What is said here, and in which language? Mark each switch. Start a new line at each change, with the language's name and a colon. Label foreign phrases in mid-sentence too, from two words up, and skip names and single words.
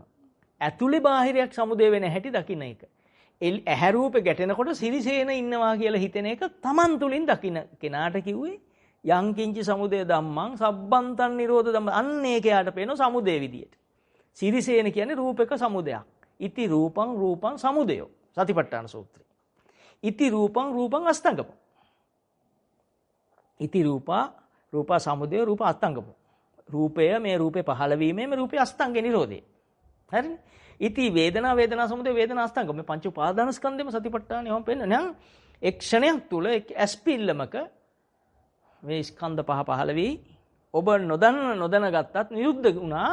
Sinhala: ඇතුලේ බාහිරයක් සමුදය වෙන හැටි දකින්න එක. ඇහැ රූපේ ගැටෙනකොට සිරිසේන ඉන්නවා කියලා හිතෙන එක Taman තුලින් දකින්න කෙනාට කිව්වේ
Pali: යංකින්චි සමුදය ධම්මං සබ්බන්තං නිරෝධ ධම්ම.
Sinhala: අන්න ඒකයට පේන සමුදය විදියට. සිරිසේන කියන්නේ රූපක සමුදයක්.
Pali: ඉති රූපං රූපං සමුදයෝ සතිපට්ඨාන සූත්‍රය. ඉති රූපං රූපං අස්තංගම. ඉති රූපා රූපා සමුදය රූප අස්තංගම.
Sinhala: රූපය මේ රූපේ පහළ වීමේ මේ රූපේ අස්තංගේ නිරෝධය. හරිනේ.
Pali: ඉති වේදනා වේදනා සමුදය වේදනා අස්තංගම.
Sinhala: මේ පංච උපාදාන ස්කන්ධෙම සතිපට්ඨානෙ වම් පෙන්න නම් එක් ක්ෂණයක් තුල එක් ඇස්පිල්ලමක මේ ස්කන්ධ පහ පහළ වී ඔබ නොදැන ගත්තත් නිරුද්ධ වුණා.